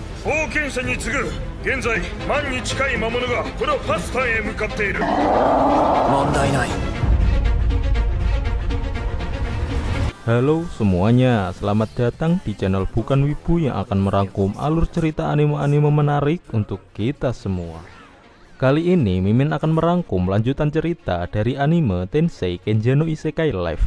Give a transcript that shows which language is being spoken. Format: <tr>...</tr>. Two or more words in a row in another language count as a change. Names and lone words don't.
<ja>冒険者に次ぐ現在万に近い魔物がこのパスタへ向かっている。問題ない。</ja> <id>Halo semuanya, selamat datang di channel Bukan Wibu yang akan merangkum alur cerita anime-anime menarik untuk kita semua. Kali ini Mimin akan merangkum lanjutan cerita dari anime Tensei Kenjano Isekai Live.</id>